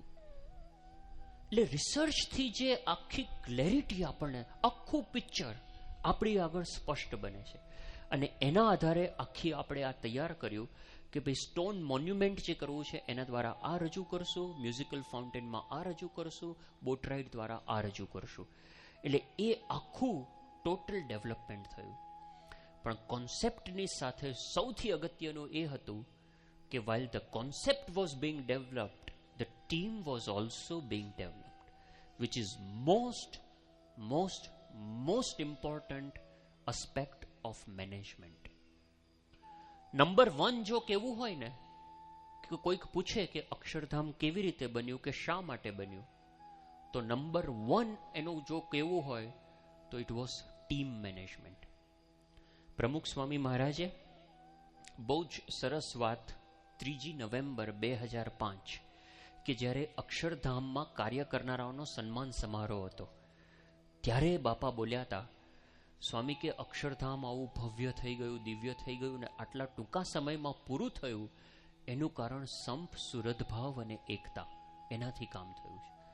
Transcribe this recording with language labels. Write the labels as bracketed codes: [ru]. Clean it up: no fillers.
[gu] એટલે રિસર્ચથી જે આખી ક્લેરિટી, આપણને આખું પિક્ચર આપણી આગળ સ્પષ્ટ બને છે. અને એના આધારે આખી આપણે આ તૈયાર કર્યું કે ભાઈ સ્ટોન મોન્યુમેન્ટ જે કરવું છે એના દ્વારા આ રજૂ કરશું, મ્યુઝિકલ ફાઉન્ટેનમાં આ રજૂ કરશું, બોટ રાઇડ દ્વારા આ રજૂ કરશું. એટલે એ આખું ટોટલ ડેવલપમેન્ટ થયું. પણ કોન્સેપ્ટની સાથે સૌથી અગત્યનું એ હતું કે [en] while the concept was being developed, the team was also being developed, which is most important aspect of management. [gu] Number 1 જો કેવું હોય ને, કે કોઈક પૂછે કે અક્ષરધામ કેવી રીતે બન્યું, કે શા માટે બન્યું, તો નંબર 1 એનું જો કેવું હોય તો [en] It was team management. [gu] પ્રમુખ સ્વામી મહારાજે બહુ જ સરસ વાત 3 નવેમ્બર 2005 કે જ્યારે અક્ષરધામમાં કાર્ય કરનારાઓનો સન્માન સમારોહ હતો, ત્યારે બાપા બોલ્યા હતા, સ્વામી કે અક્ષરધામ આવું ભવ્ય થઈ ગયું, દિવ્ય થઈ ગયું ને આટલા ટૂંકા સમયમાં પૂરું થયું, એનું કારણ સંપ, સુરદભાવ અને એકતા, એનાથી કામ થયું છે.